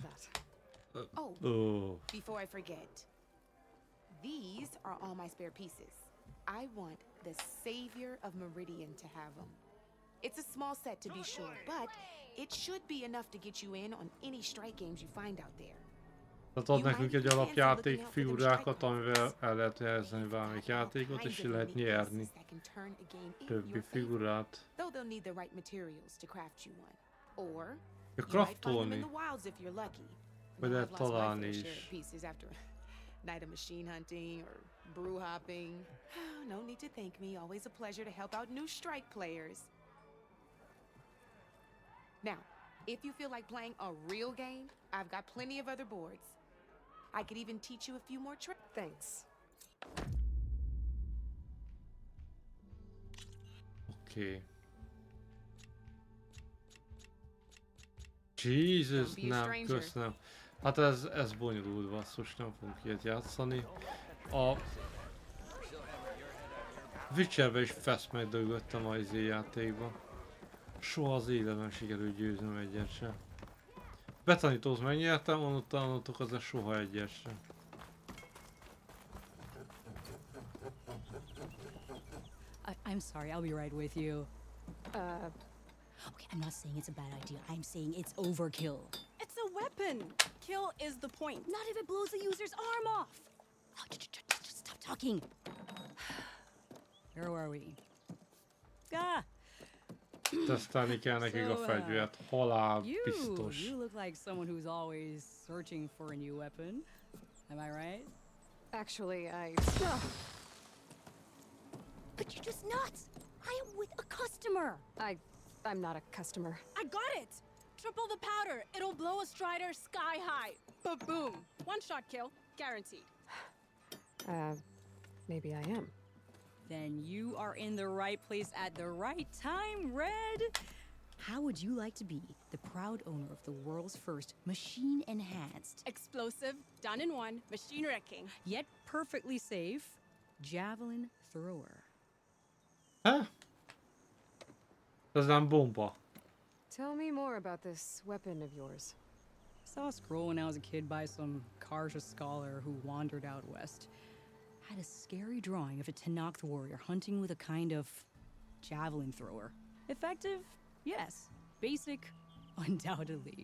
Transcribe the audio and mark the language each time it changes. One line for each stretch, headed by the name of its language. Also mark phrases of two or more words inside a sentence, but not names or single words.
English: Before I forget, these are all my spare pieces. I want the savior of Meridian to have them. It's a small set to be sure, but it should be enough to get you in on any strike games you find out there.
Hungarian: Tehát ad nekünk egy alapjáték figurákat, amivel el lehet helyezni bármelyik játékot, és ki lehet nyerni többi figurát. Ja, craftolni. Vagy lehet találni is.
English: Night of machine hunting or brew hopping. No need to thank me. Always a pleasure to help out new strike players. Now, if you feel like playing a real game, I've got plenty of other boards. I could even teach you a few more tricks. Thanks. Okay. Jesus,
Hungarian: nem, köszönöm. Hát ez bonyolult, basszus, nem fogunk ilyet játszani. A Witcherbe is fest megdögöttem a játékba. Soha az életben sikerült győznöm egyet sem. Betanítóz megnyertem, onnantól az soha egyet sem.
English: I'm sorry, I'll be right with you. Okay, I'm not saying it's a bad idea. I'm saying it's overkill. It's a weapon. Kill is the point. Not if it blows the user's arm off. Oh, just stop talking. Where were we? Ah.
Hungarian: Tesztelni kell nekik a fegyvert. Halál biztos.
English: You look like someone who's always searching for a new weapon. Am I right? Actually, But you're just nuts. I am with a customer. I'm not a customer. I got it. Triple the powder. It'll blow a strider sky high. Ba-boom. One shot kill, guaranteed. Maybe I am. Then you are in the right place at the right time, Red. How would you like to be the proud owner of the world's first machine-enhanced, Explosive, done in one, machine wrecking. yet perfectly safe, javelin thrower.
Hungarian: Ez nem bomba.
English: Tell me more about this weapon of yours. Saw a scroll when I was a kid by some Karja scholar who wandered out west. Had a scary drawing of a Tenakth warrior hunting with a kind of javelin thrower. Effective? Yes. Basic? Undoubtedly.